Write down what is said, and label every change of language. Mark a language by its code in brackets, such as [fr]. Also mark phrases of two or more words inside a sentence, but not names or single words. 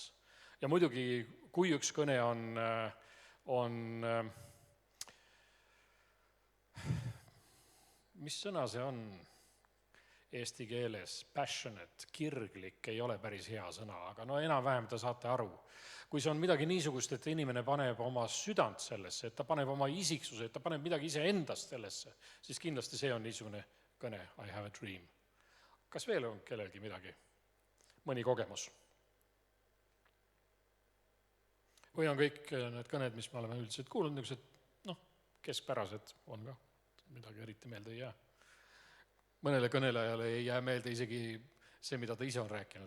[et] Ja muidugi, kui üks kõne on mis sõna see on eesti keeles, passionate, kirglik, ei ole päris hea sõna, aga no enam-vähem te saate aru. Kui see on midagi niisugust, et inimene paneb oma südant sellesse, et ta paneb oma isiksuse, et ta paneb midagi ise endast sellesse, siis kindlasti see on niisugune kõne, [en] I have a dream. [et] Kas veel on kellelgi midagi? Mõni kogemus? Või on kõik need kõned, mis me oleme üldiselt kuulnud, niisugused, keskpärased on ka, midagi eriti meelde ei jää. Mõnele kõnelejale ei jää meelde isegi see, mida ta ise on rääkinud.